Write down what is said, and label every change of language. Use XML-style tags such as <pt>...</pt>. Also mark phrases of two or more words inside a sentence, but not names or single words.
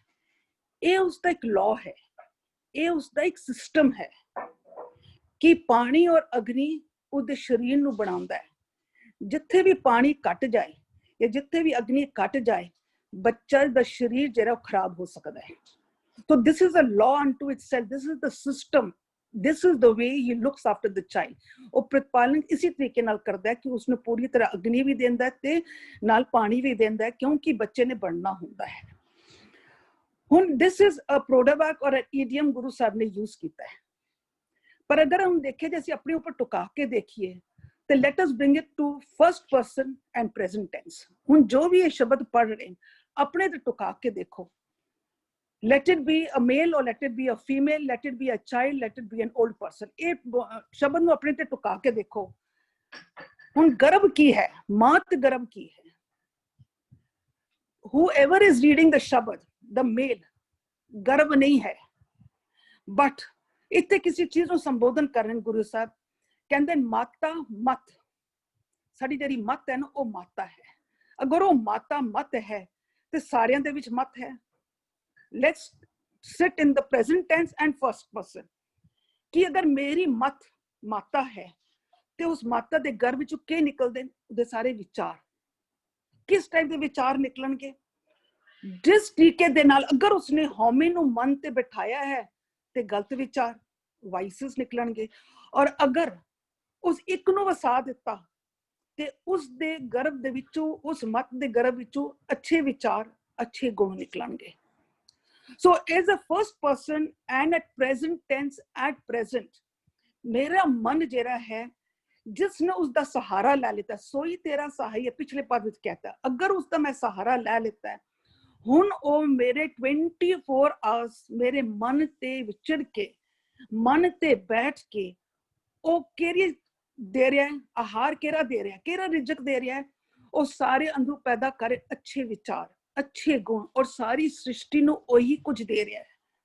<pa>ਇਹ ਉਸਦਾ ਇੱਕ ਲਾਅ ਹੈ, ਇਹ ਉਸਦਾ ਇੱਕ ਸਿਸਟਮ ਹੈ ਕਿ ਪਾਣੀ ਔਰ ਅਗਨੀ ਉਹਦੇ ਸਰੀਰ ਨੂੰ ਬਣਾਉਂਦਾ ਹੈ। ਜਿੱਥੇ ਵੀ ਪਾਣੀ ਘਟ ਜਾਏ ਜਾਂ ਜਿੱਥੇ ਵੀ ਅਗਨੀ ਘਟ ਜਾਏ, ਬੱਚਾ ਦਾ ਸਰੀਰ ਜਿਹੜਾ ਉਹ ਖਰਾਬ ਹੋ ਸਕਦਾ ਹੈ।</pa> <en>So this is a law unto itself. This is the system. This is the way he looks after the child.</en> <pa>ਉਹ ਪ੍ਰਤਪਾਲਨ ਇਸੇ ਤਰੀਕੇ ਨਾਲ ਕਰਦਾ ਹੈ ਕਿ ਉਸਨੂੰ ਪੂਰੀ ਤਰ੍ਹਾਂ ਅਗਨੀ ਵੀ ਦਿੰਦਾ ਹੈ ਤੇ ਨਾਲ ਪਾਣੀ ਵੀ ਦਿੰਦਾ ਹੈ, ਕਿਉਂਕਿ ਬੱਚੇ ਨੇ ਬਣਨਾ ਹੁੰਦਾ ਹੈ। ਹੁਣ</pa> <en>this is a proverb or an idiom</en> <pa>ਗੁਰੂ ਸਾਹਿਬ ਨੇ ਯੂਜ਼ ਕੀਤਾ ਹੈ। ਪਰ ਅਗਰ ਹਮ ਦੇਖੇ, ਜੇ ਅਸੀਂ ਆਪਣੇ ਉੱਪਰ ਟੁਕਾ ਕੇ ਦੇਖੀਏ, ਤੇ</pa> <en>let us bring it to first person and present tense.</en> <pa>ਹੁਣ ਜੋ ਵੀ ਇਹ ਸ਼ਬਦ ਪੜ੍ਹ ਰਹੇ ਆਪਣੇ ਤੇ ਟੁਕਾ ਕੇ ਦੇਖੋ।</pa> <en>Let it be a male or let it be a female, let it be a child, let it be an old person.</en> <pa>ਇਹ ਸ਼ਬਦ ਨੂੰ ਆਪਣੇ ਤੇ ਟੁਕਾ ਕੇ ਦੇਖੋ। ਹੁਣ ਗਰਭ ਕੀ ਹੈ, ਮਾਤ ਗਰਭ ਕੀ ਹੈ।</pa> <en>Whoever is reading the ਸ਼ਬਦ, the male,</en> <pa>ਗਰਭ ਨਹੀਂ ਹੈ। But ਇੱਥੇ ਕਿਸੇ ਚੀਜ਼ ਨੂੰ ਸੰਬੋਧਨ ਕਰਨ ਗੁਰੂ ਸਾਹਿਬ ਕਹਿੰਦੇ ਮਾਤਾ ਮਤ। ਸਾਡੀ ਜਿਹੜੀ ਮਤ ਹੈ ਨਾ, ਉਹ ਮਾਤਾ ਹੈ। ਅਗਰ ਉਹ ਮਾਤਾ ਮਤ ਹੈ ਤੇ ਸਾਰਿਆਂ ਦੇ ਵਿੱਚ ਮਤ ਹੈ।</pa> <en>Let's sit in the present tense and first person.</en> <pa>ਕਿ ਅਗਰ ਮੇਰੀ ਮਤ ਮਾਤਾ ਹੈ ਤੇ ਉਸ ਮਾਤਾ ਦੇ ਗਰਭ ਵਿੱਚੋਂ ਕੀ ਨਿਕਲਦੇ ਨੇ, ਉਹਦੇ ਸਾਰੇ ਵਿਚਾਰ। ਕਿਸ ਟਾਈਪ ਦੇ ਵਿਚਾਰ ਨਿਕਲਣਗੇ? ਜਿਸ ਤਰੀਕੇ ਦੇ ਨਾਲ ਅਗਰ ਉਸਨੇ ਹਉਮੈ ਨੂੰ ਮਨ ਤੇ ਬਿਠਾਇਆ ਹੈ ਤੇ ਗਲਤ ਵਿਚਾਰ, ਵਾਈਸਸ ਨਿਕਲਣਗੇ। ਔਰ ਅਗਰ ਉਸ ਇੱਕ ਨੂੰ ਵਸਾ ਦਿੱਤਾ ਤੇ ਉਸ ਦੇ ਗਰਭ ਦੇ ਵਿੱਚੋਂ, ਉਸ ਮਤ ਦੇ ਗਰਭ ਵਿੱਚੋਂ ਅੱਛੇ ਵਿਚਾਰ, ਅੱਛੇ ਗੁਣ ਨਿਕਲਣਗੇ।</pa> <en>So as a first person and at present tense, at present,</en> <pa>ਮੇਰਾ ਮਨ ਜਿਹੜਾ ਹੈ,</pa> <hi>जिसने उसका सहारा ले लेता, सोई तेरा सहाय, पिछले पद ਵਿੱਚ कहता, अगर उसका मैं सहारा ले लेता है,</hi> <pa>ਹੁਣ ਉਹ ਮੇਰੇ 24 ਆਵਰਸ ਮੇਰੇ ਮਨ ਤੇ ਵਿਚਰ ਕੇ, ਮਨ ਤੇ ਬੈਠ ਕੇ ਉਹ ਕਿਹੜੀ ਦੇ ਰਿਹਾ ਹੈ, ਆਹਾਰ ਕਿਹੜਾ ਦੇ ਰਿਹਾ, ਕਿਹੜਾ ਰਿਜ਼ਕ ਦੇ ਰਿਹਾ ਹੈ, ਉਹ ਸਾਰੇ ਅੰਦਰੋਂ ਪੈਦਾ ਕਰੇ ਅੱਛੇ ਵਿਚਾਰ, ਅੱਛੇ ਗੁਣ, ਔਰ ਸਾਰੀ ਸ੍ਰਿਸ਼ਟੀ ਨੂੰ ਉਹੀ ਕੁਝ ਦੇ ਰਿਹਾ ਹੈ।</pa>